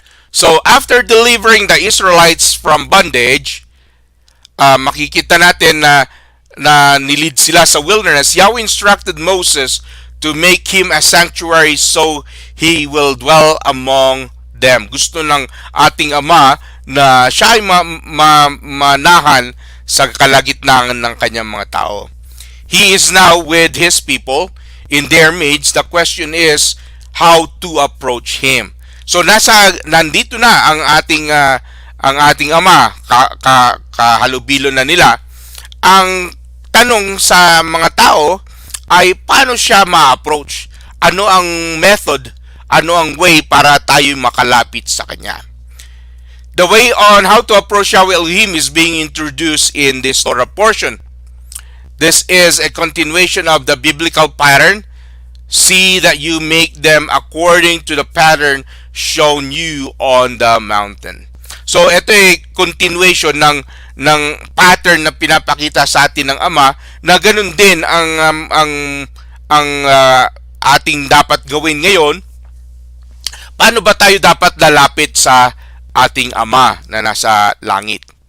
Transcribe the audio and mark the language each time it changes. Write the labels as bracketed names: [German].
[English] So, after delivering the Israelites from bondage, [Filipino] makikita natin na nilid sila sa [English] wilderness. Yahweh instructed Moses to make him a sanctuary so he will dwell among them. [Filipino] Gusto ng ating Ama na siya ay manahan sa kalagitnaan ng kanyang mga tao. [English] He is now with his people in their midst. The question is how to approach him. [Filipino] So nandito na ang ating Ama, kahalubilo na nila. Ang tanong sa mga tao ay paano siya ma-approach? Ano ang method? Ano ang way para tayo makalapit sa kanya? [English] The way on how to approach Yahweh Elohim is being introduced in this Torah portion. This is a continuation of the biblical pattern. See that you make them according to the pattern shown you on the mountain. [Filipino] So ito ay continuation ng pattern na pinapakita sa atin ng Ama na ganun din ang ating dapat gawin ngayon. Paano ba tayo dapat lalapit sa ating Ama na nasa langit?